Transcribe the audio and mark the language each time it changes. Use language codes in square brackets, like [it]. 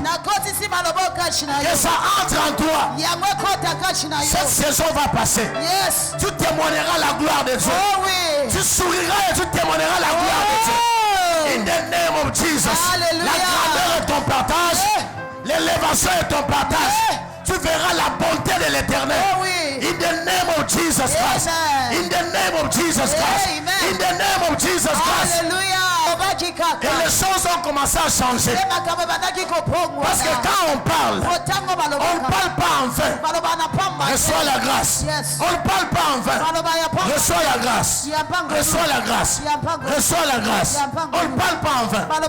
[fr] Que ça entre en toi. Cette saison va passer. [en] Yes. [fr] Tu témoigneras la gloire de Dieu. Oh oui. Tu souriras et tu témoigneras la gloire de Dieu. [en] In the name of Jesus. Alléluia. [fr] La grandeur est ton partage. L'élévation est ton partage. Tu verras la bonté de l'Éternel. Oh oui. [en] In the name of Jesus Christ. Amen. In the name of Jesus Christ. Amen. In the name of Jesus Christ. Alléluia. [fr] Et les choses ont commencé à changer. Parce que quand on parle pas en vain. Reçois la grâce. [en] Yes. [fr] On ne parle pas en vain. Reçois la grâce. Reçois la grâce. Reçois la grâce. On ne parle pas en vain.